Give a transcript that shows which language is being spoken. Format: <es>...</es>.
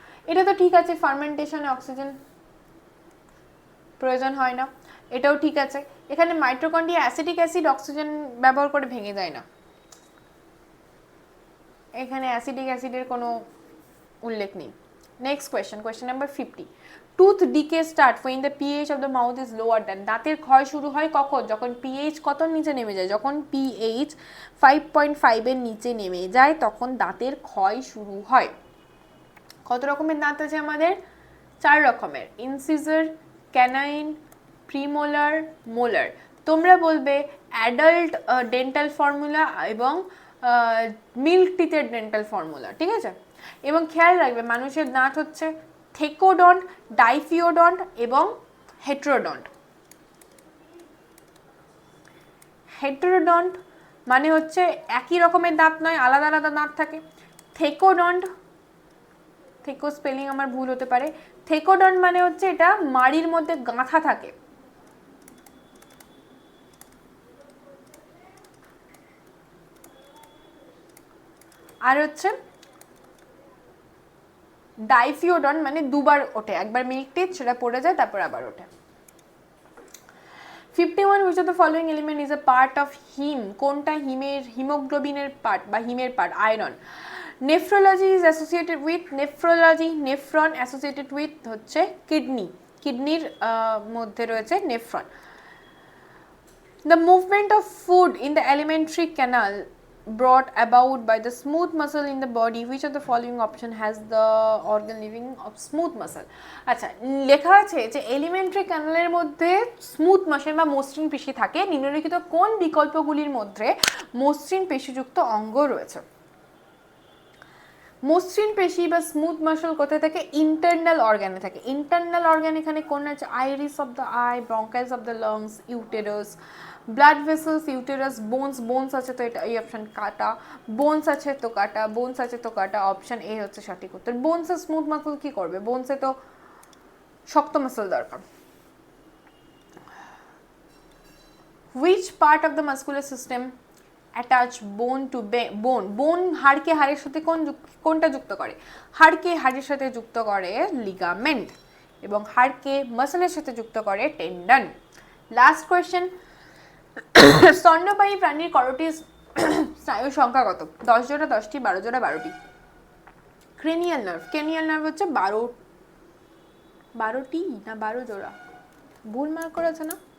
<bn>এটা তো ঠিক আছে, ফার্মেন্টেশনে অক্সিজেন প্রয়োজন হয় না, এটাও ঠিক আছে। এখানে মাইটোকন্ড্রিয়া অ্যাসিডিক অ্যাসিড অক্সিজেন ব্যবহার করে ভেঙে যায় না, এখানে অ্যাসিডিক অ্যাসিডের কোনো উল্লেখ নেই।</bn> <en>Next question, question number 50. Tooth decay start when the pH of the mouth is lower than.</en> <bn>দাঁতের ক্ষয় শুরু হয় কখন? যখন pH কত নিচে নেমে যায়, যখন pH 5.5 এর নিচে নেমে যায় তখন দাঁতের ক্ষয় শুরু হয়। কত রকমের দাঁত আছে আমাদের? 4 রকমের, ইনসিজার, ক্যানাইন, প্রিমোলার, মোলার। তোমরা বলবে অ্যাডাল্ট ডেন্টাল ফর্মুলা এবং মিল্ক টিথের ডেন্টাল ফর্মুলা, ঠিক আছে? এবং খেয়াল রাখবে মানুষের দাঁত হচ্ছে থেকোডন্ট, ডাইফিওডন্ট এবং হেটেরোডন্ট। হেটেরোডন্ট মানে হচ্ছে একই রকমের দাঁত নয়, আলাদা আলাদা দাঁত থাকে। থেকোডন্ট, থেকো স্পেলিং আমার ভুল হতে পারে, থেকোডন্ট মানে হচ্ছে এটা মাড়ির মধ্যে গাঁথা থাকে। আর হচ্ছে ডাইফিওডন মানে দুবার ওঠে, একবার মিল্ক টিথ সেটা পড়ে যায় তারপর আবার ওঠে। 51.</bn> <en>which of the following element is a part of heme?</en> <bn>কোনটা হিমোগ্লোবিনের পার্ট বা হিমের part? Iron.</bn> <en>nephrology is associated with,</en> <bn>nephrology nephron associated with হচ্ছে কিডনি, কিডনির মধ্যে রয়েছে nephron.</bn> <en>The movement of food in the alimentary canal brought about by the smooth muscle in the body. Which of the following option has the organ living of smooth muscle?</en> <bn>আচ্ছা, লেখা আছে যে elementary ক্যানালের মধ্যে smooth muscle বা মসৃণ পেশি থাকে, নিম্নলিখিত কোন বিকল্পগুলির মধ্যে মসৃণ পেশিযুক্ত অঙ্গ রয়েছে? মসৃণ পেশি বা স্মুথ মাসল কোথায় থাকে? ইন্টারনাল অর্গানে থাকে। ইন্টারনাল অর্গান এখানে কোন আছে?</bn> <en>iris of the eye, bronchioles of the lungs,</en> <bn>uterus, blood vessels, uterus, bones আছে তো এটা এই অপশন কাটা, বোনস আছে তো কাটা, বোনস আছে তো কাটা, অপশন এ হচ্ছে সঠিক উত্তর। বোনসে স্মুথ মাসল কি করবে? বোনসে তো শক্ত মাসল দরকার।</bn> <en>Which part of the muscular system attach bone to bone?</en> <bn>বোন হাড়কে হাড়ের সাথে কোনটা যুক্ত করে? হাড়কে হাড়ের সাথে যুক্ত করে লিগামেন্ট এবং হাড়কে মাসলের সাথে যুক্ত করে টেন্ডন। লাস্ট কোয়েশ্চেন, স্তন্যপায়ী প্রাণীর করোটিস স্নায়ুর সংখ্যা কত? 10 জোড়া, 10টি, 12 জোড়া, 12টি। ক্রেনিয়াল নার্ভ, ক্রেনিয়াল নার্ভ হচ্ছে 12টি না 12 জোড়া, ভুল মার্ক করেছে না?</bn>